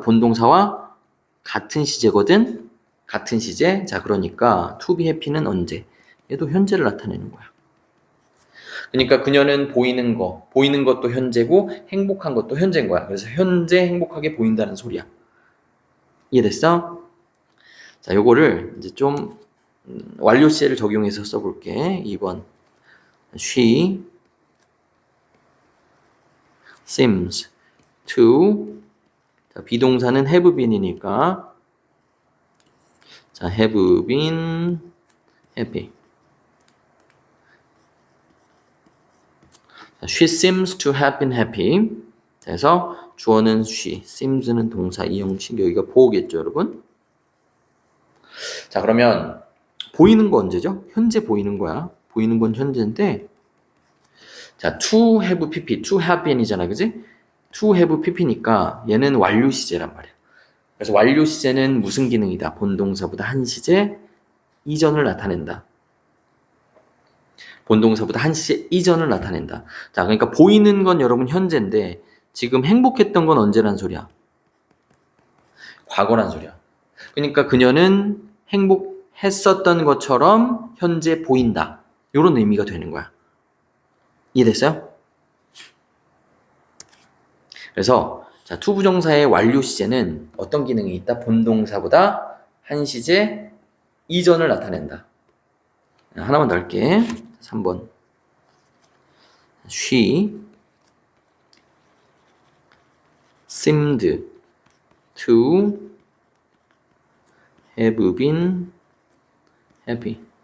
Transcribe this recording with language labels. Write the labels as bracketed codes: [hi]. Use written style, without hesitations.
[ko] 본동사와 같은 시제거든. 같은 시제. 자, 그러니까 [en] to be happy [ko] 는 언제? 얘도 현재를 나타내는 거야. 그러니까 그녀는 보이는 것도 현재고 행복한 것도 현재인 거야. 그래서 현재 행복하게 보인다는 소리야. 이해됐어? 자, 요거를 이제 좀 완료 시제를 적용해서 써볼게. 2번. [en] She seems to, [ko] 자, 비동사는 [en] have been [ko] 이니까, 자, [en] have been happy. 자, she seems to have been happy. [ko] 그래서 주어는 she, seems는 동사 이형식, 여기가 보호겠죠, 여러분? 자, 그러면 보이는 거 언제죠? 현재 보이는 거야. 보이는 건 현재인데, 자, to have pp, [en] to have been [ko] 이잖아, 그지? to have pp니까 얘는 완료 시제란 말이야. 그래서 완료 시제는 무슨 기능이다? 본동사보다 한 시제 이전을 나타낸다. 본동사보다 한 시제 이전을 나타낸다. 자, 그러니까 보이는 건 여러분 현재인데 지금 행복했던 건 언제란 소리야? 과거란 소리야. 그러니까 그녀는 행복했었던 것처럼 현재 보인다. 이런 의미가 되는 거야. 이해됐어요? 그래서 자, 투부정사의 완료 시제는 어떤 기능이 있다? 본동사보다 한 시제 이전을 나타낸다. 하나만 더 할게. 3번. [en] She seemed to have been happy.